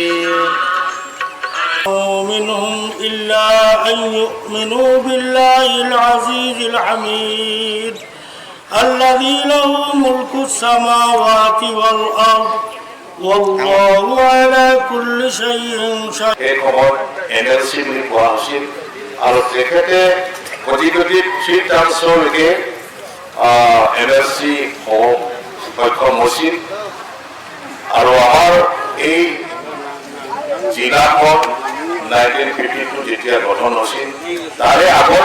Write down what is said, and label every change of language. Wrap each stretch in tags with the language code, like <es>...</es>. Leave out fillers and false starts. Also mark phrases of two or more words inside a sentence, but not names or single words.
<ar>منهم إلا أن يؤمنوا بالله العزيز الحميد الذي له ملك السماوات والأرض والله على كل شيء شهيد</ar> <as>NLC বুলি কোৱা হৈছিল আৰু তেখেতে কোটি চিট ট্ৰান্সফাৰলৈকে NLC সক্ষম হৈছিল আৰু আমাৰ এই জিলাখন 1952 যেতিয়া গঠন হৈছিল তাৰে আগৰ</as>